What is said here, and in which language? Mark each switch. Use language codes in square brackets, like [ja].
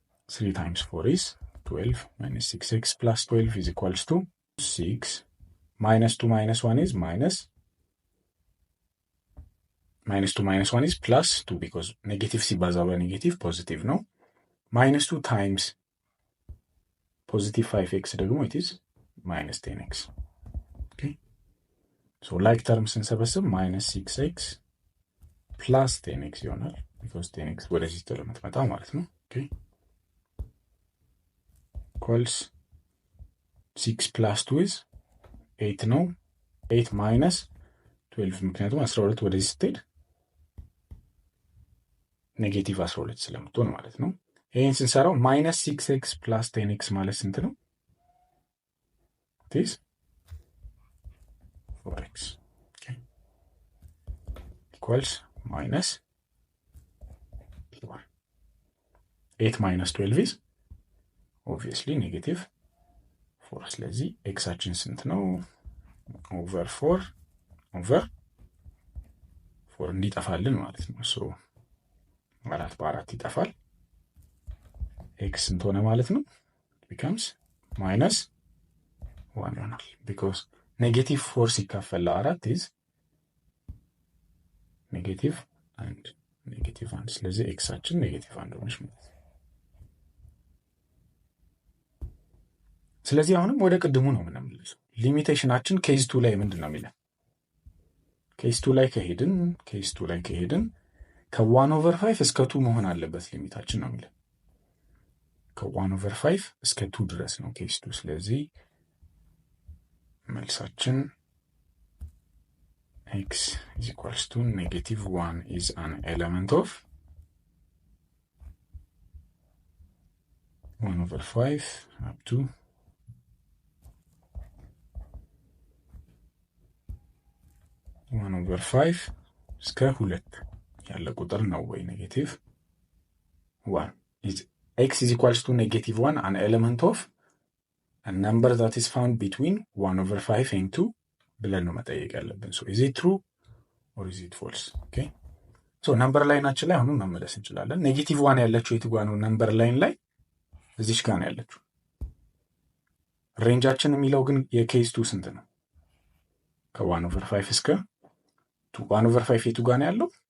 [en] 3 times 4 is 12 minus 6x plus 12 is equals to 6. Minus 2 minus 1 is minus 2 minus 1 is plus 2 because negative [am] ሲባዛ በኔጌቲቭ ፖዚቲቭ ነው። [en] minus 2 times positive 5x ደግሞ it is minus 10x. okay so like terms [am] ስንሰበስብ [en] minus 6x plus 10x [am] ይሆናል [en] because 10x [am] ወደዚህ ስለምትመጣ ማለት ነው። [en] okay equals 6 plus 2 is 8 [am] ነው። [en] 8 minus 12 [am] ምክንያቱም 12 ወደዚህ ስትሄድ ኔጌቲቭ 12 ስለምትሆን ማለት ነው። ይህን ስንሰራው minus 6x plus 10x ማለት ስንት ነው? [en] this 4x okay equals minus 4. 8 minus 12 is obviously negative 4. [am] ስለዚህ ኤክሳችን ስንት ነው? over 4 እንዲጠፋልን ማለት ነው። ሶ 4 በ4 ይጠፋል። ኤክስ ስንት ሆነ ማለት ነው? [en] becomes minus 1 [am] ይሆናል [en] because negative 4 [am] ሲካፈል ለ4 [en] is negative 1 [am] ስለዚህ ኤክሳችን negative 1 ሆነች ማለት ነው። ስለዚህ አሁንም ወደ ቅድሙ ነው የምንመለሰው። ሊሚቴሽናችን ኬዝ 2 ላይ ምንድን ነው የሚለን? ኬዝ 2 ላይ ከሄድን ከ1/5 እስከ 2 መሆን አለበት ሊሚታችን ነው የሚለን። ከ1/5 እስከ 2 ድረስ ነው ኬዝ 2። ስለዚህ መልሳችን [en] x is equals to -1 is an element of 1/5 up to 1/5 [am] እስከ 2 ያለ ቁጥር ነው ወይ [en] -1 is x is equals to -1 an element of a number that is found between 1/5 and 2 [am] ብለን ነው መጠየቅ ያለብን። [en] so is it true or is it false? Okay. [am] ሶ ነምበር ላይናችን ላይ አሁንም መመለስ እንችላለን። ኔጌቲቭ ዋን ያለችው የቱ ጋ ነው? ነምበር ላይን ላይ እዚች ጋ ነው ያለችው። ሬንጃችን የሚለው ግን የኬዝ ቱ ስንት ነው? ከ1/5 እስከ 1/5 የቱ ጋ ነው ያለው?